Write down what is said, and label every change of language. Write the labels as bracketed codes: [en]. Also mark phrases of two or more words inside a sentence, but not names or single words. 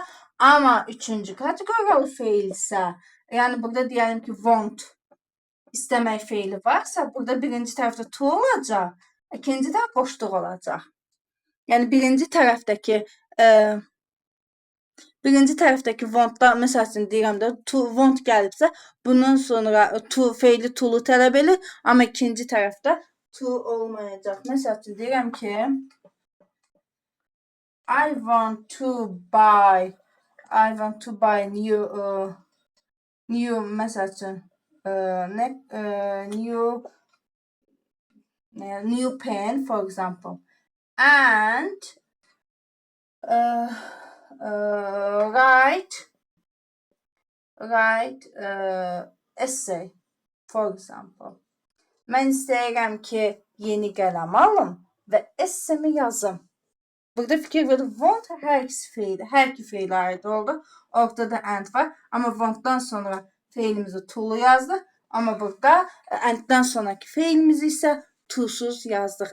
[az] Amma üçüncü kateqoriyalı feil isə, yəni burada deyəlim ki, want istəmək feili varsa, burada birinci tərəfdə to olacaq, ikinci də boşluq olacaq. Yəni birinci tərəfdəki want-da, məsəl üçün deyirəm də, want gəlibsə, bundan sonra feili to-lu tələb edir, amma ikinci tərəfdə to olmayacaq. Məsəl üçün deyirəm ki, [en] I want to buy new [az] məsəl üçün [en] new pen, for example, and write essay, for example. [az] Mən istəyirəm ki, yeni qələm alım və essemi yazım. Burada fikir verin. Want hər ikisi feildir. Hər iki feil aid oldu. Ortada and var. Amma wantdan sonra feilimizi to'lu yazdıq. Amma burada anddan sonraki feilimizi isə to'suz yazdıq.